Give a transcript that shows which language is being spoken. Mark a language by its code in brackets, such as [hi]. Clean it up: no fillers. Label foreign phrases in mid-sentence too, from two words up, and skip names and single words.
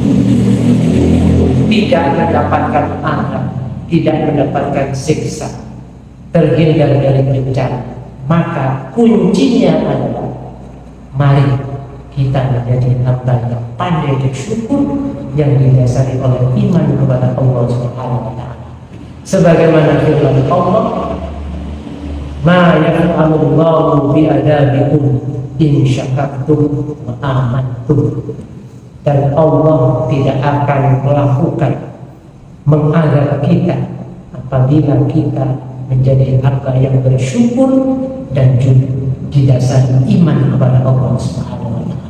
[id] tidak mendapatkan azab, tidak mendapatkan siksa, terhindar dari bencana, maka kuncinya adalah mari kita menjadi hamba yang pandai bersyukur yang didasari oleh iman kepada Allah [ar] سبحانه وتعالى. [id] Sebagaimana firman Allah, [ar] "ما يفعل الله بعذابكم إن شكرتم وآمنتم." [id] Dan Allah tidak akan melakukan mengazab kita apabila kita menjadi hamba yang bersyukur dan juga didasari iman kepada Allah [ar] سبحانه وتعالى.